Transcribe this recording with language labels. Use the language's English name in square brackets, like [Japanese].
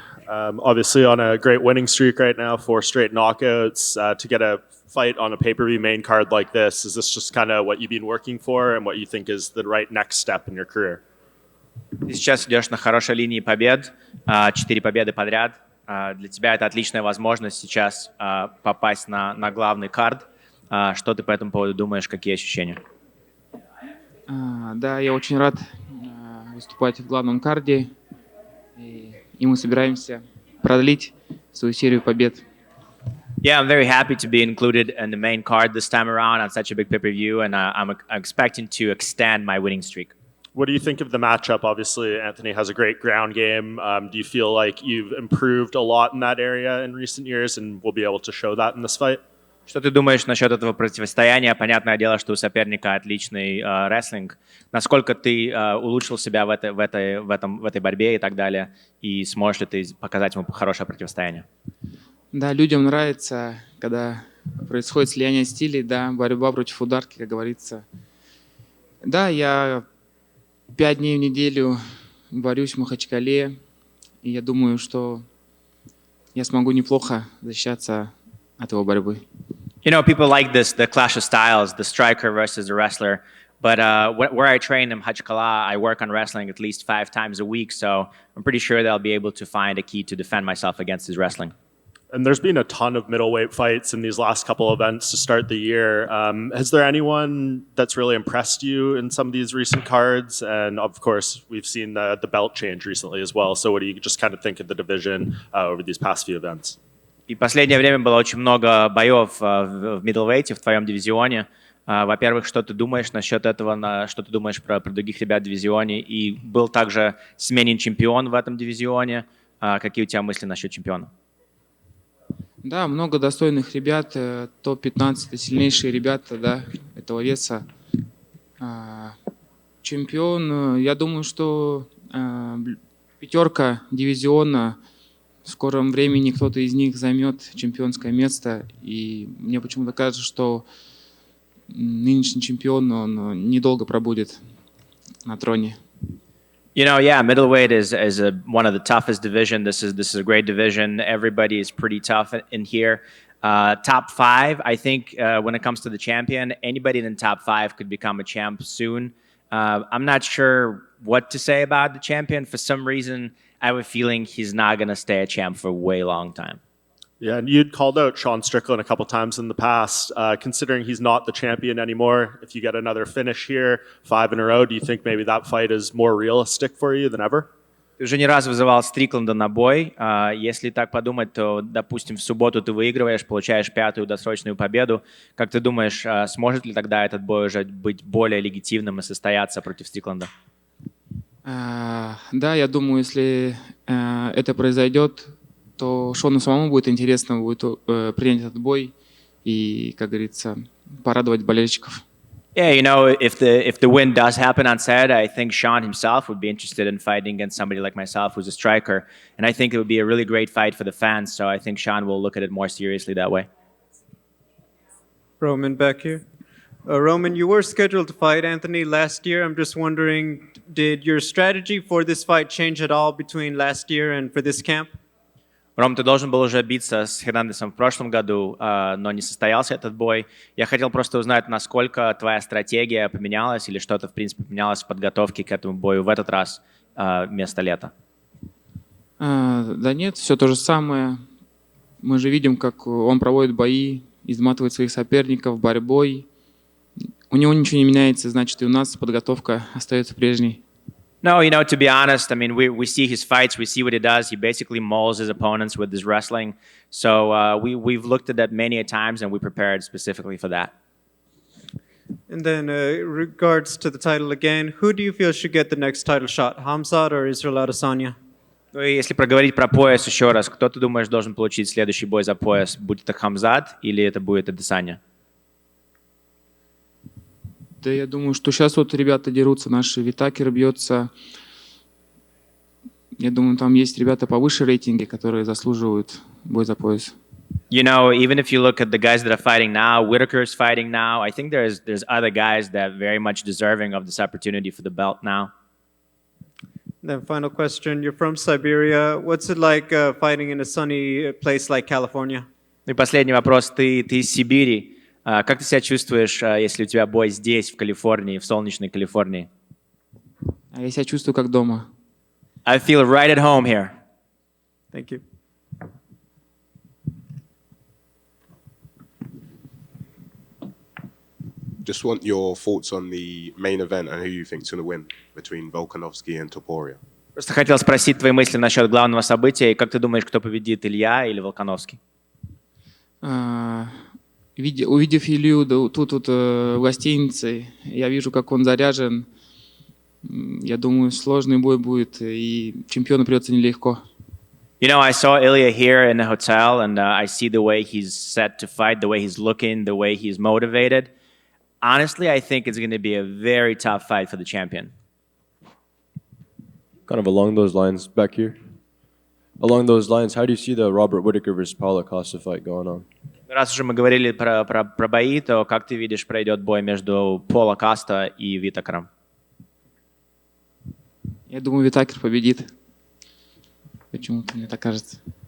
[English] Obviously on a great winning streak right now, 4 straight knockouts. To get a fight on a pay-per-view main card like this, is this just kind of what you've been working for and what you think is the right next step in your career? [Russian] Ты сейчас идешь на хорошей линии побед, 4 победы подряд. Для тебя это отличная возможность сейчас попасть на главный кард. Что ты по этому поводу думаешь, какие ощущения? Да, я очень рад выступать в главном карде, и мы собираемся продлить свою серию побед. [English] Yeah, I'm very happy to be included in the main card this time around on such a big pay-per-view, and I'm expecting to extend my winning streak. What do you think of the matchup? Obviously, Anthony has a great ground game. Do you feel like you've improved a lot in that area in recent years and will be able to show that in this fight? [Russian] Что ты думаешь насчет этого противостояния? Понятное дело, что у соперника отличный рестлинг. Насколько ты улучшил себя в этой борьбе и так далее? И сможешь ли ты показать ему хорошее противостояние? Да, людям нравится, когда происходит слияние стилей, да, борьба против ударки, как говорится. Да, я 5 дней в неделю борюсь в Махачкале, и я думаю, что я смогу неплохо защищаться от его борьбы. [English] You know, people like this, the clash of styles, the striker versus the wrestler. But where I train in Machkala, I work on wrestling at least 5 times a week, so I'm pretty sure that I'll be able to find a key to defend myself against his wrestling. And there's been a ton of middleweight fights in these last couple of events to start the year. Has there anyone that's really impressed you in some of these recent cards? And of course, we've seen the belt change recently as well. So what do you just kind of think of the division over these past few events? [Russian] И в последнее время было очень много боев в middleweight, в твоем дивизионе. Во-первых, что ты думаешь насчет этого, что ты думаешь про других ребят в дивизионе? И был также сменен чемпион в этом дивизионе. Какие у тебя мысли насчет чемпиона? Да, много достойных ребят. Топ-15 — это сильнейшие ребята, да, этого веса. Чемпион, я думаю, что 5 дивизиона, в скором времени кто-то из них займет чемпионское место. И мне почему-то кажется, что нынешний чемпион, он недолго пробудет на троне. [English] You know, yeah, middleweight is one of the toughest division. This is a great division. Everybody is pretty tough in here. Top 5, I think, when it comes to the champion, anybody in the top 5 could become a champ soon. I'm not sure what to say about the champion. For some reason, I have a feeling he's not going to stay a champ for a way long time. Yeah, and you'd called out Sean Strickland a couple times in the past. Considering he's not the champion anymore, if you get another finish here, 5 in a row, do you think maybe that fight is more realistic for you than ever? [Russian] Ты уже не раз вызывал Стрикленда на бой. Если так подумать, то, допустим, в субботу ты выигрываешь, получаешь 5-ю досрочную победу. Как ты думаешь, сможет ли тогда этот бой уже быть более легитимным и состояться против Стрикленда? Да, я думаю, если это произойдет, то Шону самому будет интересно принять этот бой и, как говорится, порадовать болельщиков. [English] Yeah, you know, if the win does happen on Saturday, I think Sean himself would be interested in fighting against somebody like myself, who's a striker, and I think it would be a really great fight for the fans. So I think Sean will look at it more seriously that way. Roman back here. Roman, you were scheduled to fight Anthony last year. I'm just wondering, did your strategy for this fight change at all between last year and for this camp? [Russian] Ром, ты должен был уже биться с Хернандесом в прошлом году, но не состоялся этот бой. Я хотел просто узнать, насколько твоя стратегия поменялась или что-то, в принципе, поменялось в подготовке к этому бою в этот раз вместо лета. Да нет, все то же самое. Мы же видим, как он проводит бои, изматывает своих соперников борьбой. У него ничего не меняется, значит, и у нас подготовка остается прежней. [English] No, you know, to be honest, I mean, we see his fights, we see what he does. He basically mauls his opponents with his wrestling. So we've looked at that many a times, and we prepared specifically for that. And then, regards to the title again, who do you feel should get the next title shot, Hamzat or Israel Adesanya? [Russian] Ну и если проговорить про пояс еще раз, кто ты думаешь должен получить следующий бой за пояс? Будет это Хамзат или это будет Адесanya? Да, я думаю, что сейчас вот ребята дерутся, наш Whittaker бьется. Я думаю, там есть ребята повыше рейтинге, которые заслуживают бой за пояс. [English] You know, even if you look at the guys that are fighting now, Whittaker is fighting now. I think there's other guys that are very much deserving of this opportunity for the belt now. Then final question, you're from Siberia. What's it like fighting in a sunny place like California? [Russian] Ну и последний вопрос. Ты из Сибири. Как ты себя чувствуешь, если у тебя бой здесь, в Калифорнии, в солнечной Калифорнии? Я себя чувствую как дома. [English] I feel right at home here. Thank you. Just want your thoughts on the main event and who you think is going to win between Volkanovski and Topuria. [Russian] Просто хотел спросить твои мысли насчет главного события. И как ты думаешь, кто победит, Илья или Волконовский? Увидев Илью тут в гостинице, я вижу, как он заряжен. Я думаю, сложный бой будет, и чемпиону придется нелегко. [English] You know, I saw Ilya here in the hotel, and I see the way he's set to fight, the way he's looking, the way he's motivated. Honestly, I think it's going to be a very tough fight for the champion. Kind of along those lines, back here. Along those lines, how do you see the Robert Whittaker versus Paulo Costa fight going on? [Russian] Раз уже мы говорили про бои, то как ты видишь, пройдет бой между Paulo Costa и Whittakerом? Я думаю, Whittaker победит. Почему-то мне так кажется.